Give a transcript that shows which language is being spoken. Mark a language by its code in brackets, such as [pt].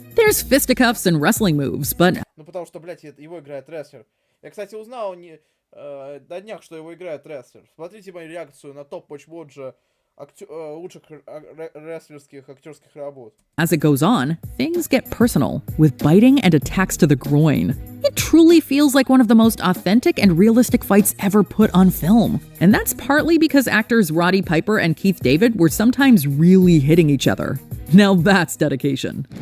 [en] There's fisticuffs and wrestling moves, but... [ru] Ну потому что, блядь, его играет рестлер. Я, кстати, узнал на днях, что его играет рестлер. Смотрите мою реакцию на топ Watch лучших рестлерских актерских работ. [en] As it goes on, things get personal, with biting and attacks to the groin. It truly feels like one of the most authentic and realistic fights ever put on film. And that's partly because actors Roddy Piper and Keith David were sometimes really hitting each other. Now that's dedication.